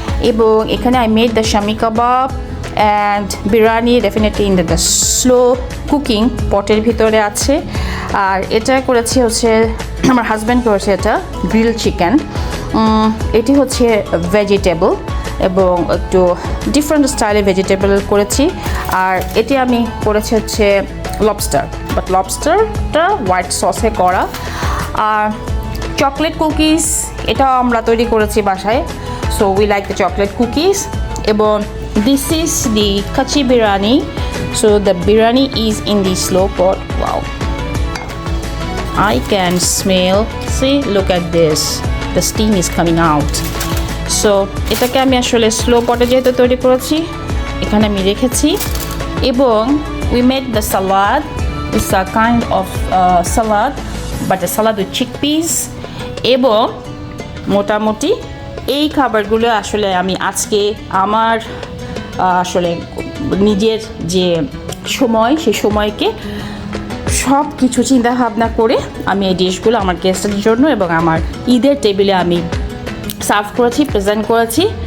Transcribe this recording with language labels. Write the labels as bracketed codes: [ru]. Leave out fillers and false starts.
[bn] এবং এখানে [en] I made the shami kebab and biryani definitely in the slow cooking [bn] পটের ভিতরে আছে। আর এটা করেছি হচ্ছে আমার হাজব্যান্ড করেছে, এটা গ্রিল চিকেন। এটি হচ্ছে ভেজিটেবল এবং একটু ডিফারেন্ট স্টাইলে ভেজিটেবল করেছি। আর এটি আমি করেছি হচ্ছে লবস্টার, বাট লবস্টারটা হোয়াইট সসে করা। আর চকলেট কুকিজ এটাও আমরা তৈরি করেছি বাসায়, [en] So we like the chocolate cookies. এবং this is the kacchi biryani, so the biryani is in the slow pot. Wow, I can smell, see, look at this, the steam is coming out. [bn] So এটাকে আমি আসলে স্লো পটে যেহেতু তৈরি করেছি এখানে আমি রেখেছি। [en] এবং we made the salad, it's a kind of salad but a salad with chickpeas। [bn] এবং মোটামুটি এই খাবারগুলো আসলে আমি আজকে আমার আসলে নিজের যে সময় সেই সময়কে সব কিছু চিন্তা ভাবনা করে আমি এই ডিশগুলো আমার গেস্টের জন্য এবং আমার ঈদের টেবিলে আমি সার্ভ করেছি, প্রেজেন্ট করেছি।